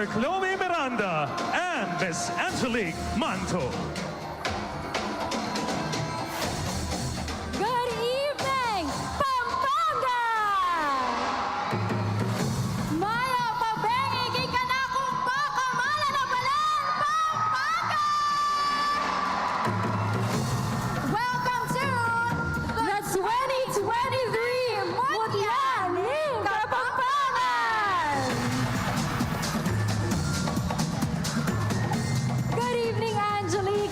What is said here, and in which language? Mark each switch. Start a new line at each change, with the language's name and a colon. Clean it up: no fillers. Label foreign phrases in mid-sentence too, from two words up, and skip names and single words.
English: Chloe Miranda and Miss Angelique Manto. Good evening, Pampanga!
Pampanga: Maya pabengi kay kanakong pakamala na Balen, Pampanga!
English: Welcome to the 2023 Mutya Ning Kapampangan! Good evening, Angelique.